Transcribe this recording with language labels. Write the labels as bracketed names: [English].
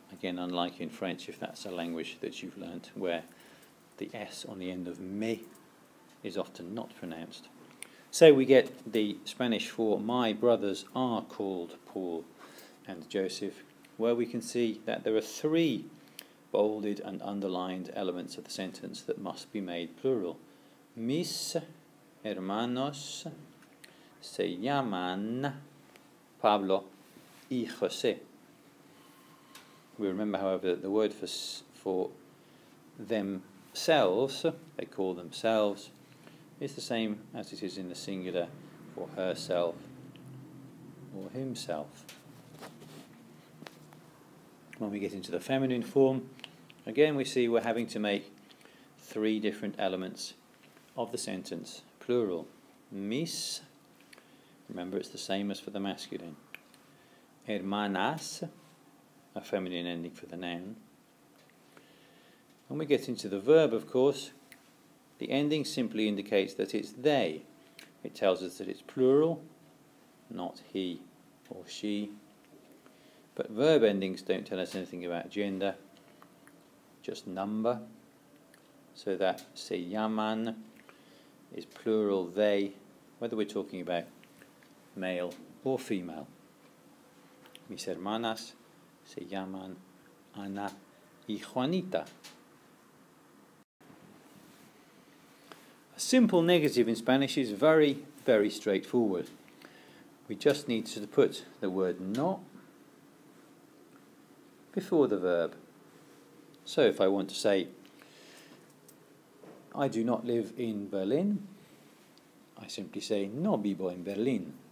[English] Again, unlike in French, if that's a language that you've learnt, where the S on the end of me is often not pronounced. So we get the Spanish for my brothers are called Paul and Joseph, where we can see that there are three bolded and underlined elements of the sentence that must be made plural. [Spanish] Mis hermanos se llaman Pablo y José. [English] We remember, however, that the word for themselves, they call themselves, is the same as it is in the singular for herself or himself. When we get into the feminine form, again we see we're having to make three different elements of the sentence plural. Mis, remember it's the same as for the masculine. Hermanas, a feminine ending for the noun. When we get into the verb, of course, the ending simply indicates that it's they. It tells us that it's plural, not he or she. But verb endings don't tell us anything about gender, just number. So that se llaman is plural they, whether we're talking about male or female. [Spanish] Mis hermanas se llaman Ana y Juanita. [English] A simple negative in Spanish is very, very straightforward. We just need to put the word no before the verb. So if I want to say, I do not live in Berlin, I simply say, [Spanish] no vivo en Berlín.